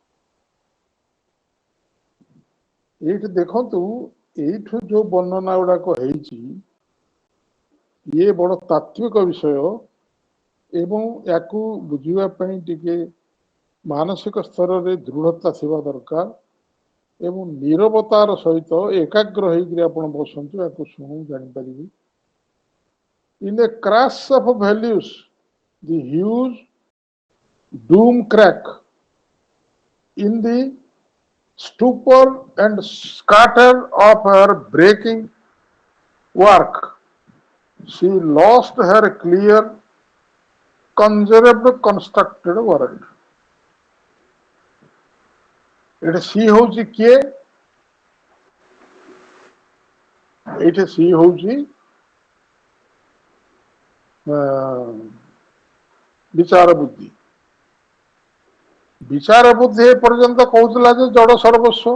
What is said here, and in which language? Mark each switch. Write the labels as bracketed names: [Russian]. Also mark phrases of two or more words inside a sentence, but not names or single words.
[Odia] ଏଇଠି ଦେଖନ୍ତୁ, ଏଇଠୁ ଯୋଉ ବର୍ଣ୍ଣନା ଗୁଡାକ ହେଇଛି, ଇଏ ବଡ ତାତ୍ତ୍ୱିକ ବିଷୟ ଏବଂ ୟାକୁ ବୁଝିବା ପାଇଁ ଟିକେ ମାନସିକ ସ୍ତରରେ ଦୃଢ଼ତା ଥିବା ଦରକାର ଏବଂ ନିରବତାର ସହିତ ଏକାଗ୍ର ହେଇକିରି ଆପଣ ବସନ୍ତୁ, ୟାକୁ ଶୁଣୁ ଜାଣିପାରିବେ। [English] In a crash of values, the huge doom crack in the stupor and scatter of her breaking work, she lost her clear, conserved, constructed world. [Odia] ଏଠି ସି ହଉଛି କିଏ? ଏଇଠି ସି ହଉଛି ବିଚାର ବୁଦ୍ଧି। ବିଚାର ବୁଦ୍ଧି ଏ ପର୍ଯ୍ୟନ୍ତ କହୁଥିଲା ଯେ ଜଡ଼ ସର୍ବସ୍ୱ।